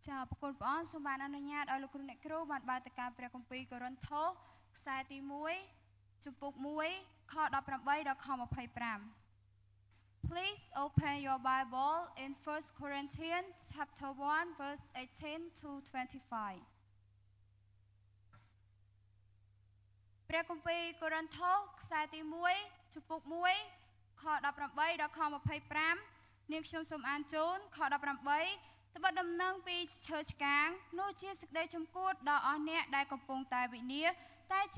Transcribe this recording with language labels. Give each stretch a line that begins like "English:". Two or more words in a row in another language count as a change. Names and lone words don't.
Khmer: ចាប្រគុណព្រះអង្គសូមបានអនុញ្ញាតឲ្យលោកគ្រូអ្នកគ្រូបានបើកទៅការព្រះគម្ពីរកូរិនថូសខ្សែទី1ជំពូក1ខ18ដល់ខ25
English: Please open your Bible in 1 Corinthians chapter 1 verse 18 to 25
Khmer: ព្រះគម្ពីរកូរិនថូសខ្សែទី1ជំពូក1ខ18ដល់ខ25នាងខ្ញុំសូមអានជូនខ18ត្បិតដំណឹងពីឈើឆ្កាងនោះជាសេចក្តីជំគួតដល់អស់អ្នកដែលកំពុងតែវិនាសតែជា